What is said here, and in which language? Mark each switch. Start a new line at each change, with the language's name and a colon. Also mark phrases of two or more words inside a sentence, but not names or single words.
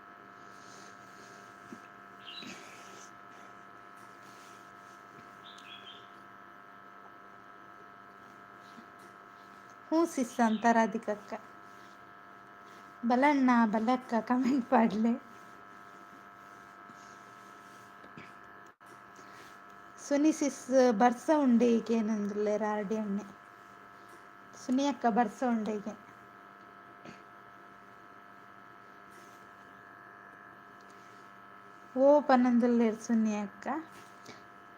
Tulu: ಹ್ಞೂ ಸಿಸ್ ಅಂತ ರಾಧಿಕಕ್ಕ. ಬಲಣ್ಣ ಬಲಕ್ಕ ಕಮೆಂಟ್ ಮಾಡಲೆ. ಸುನಿ ಸಿಸ್ ಬರ್ಸ ಉಂಡೆಗೆ ಏನಂದ್ರಲ್ಲ ಆರ್ಡಿ ಅಣ್ಣೆ. ಸುನಿ ಅಕ್ಕ ಬರ್ಸ ಉಂಡೆಗೆ. ಓ ಪನ್ನೊಂದುಲ್ಲೇರು ಸುನಿ ಅಕ್ಕ.